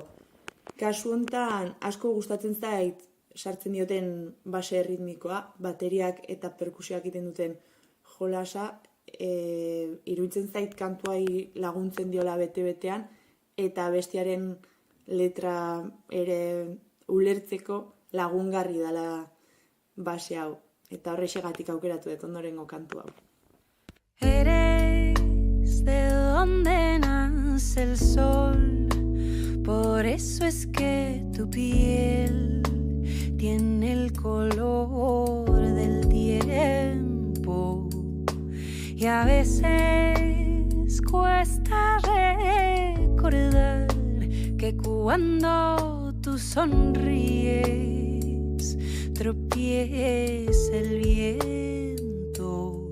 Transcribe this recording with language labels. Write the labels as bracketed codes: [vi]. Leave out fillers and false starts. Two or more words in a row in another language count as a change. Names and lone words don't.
[eu] Kasu honetan asko gustatzen zait sartzen dioten base ritmikoa, bateriak eta perkusioak egiten duten jolasa, iruditzen zait kantuai laguntzen diola bete-betean eta bestiaren letra ere ulertzeko lagungarri dela base hau. Eta horrexegatik aukeratu dut ondorengo kantu hau. [es] Eres de donde nace el sol, por eso es que tu piel tiene el color del tiempo. Y a veces cuesta recordar que cuando tú sonríes tropieza el viento.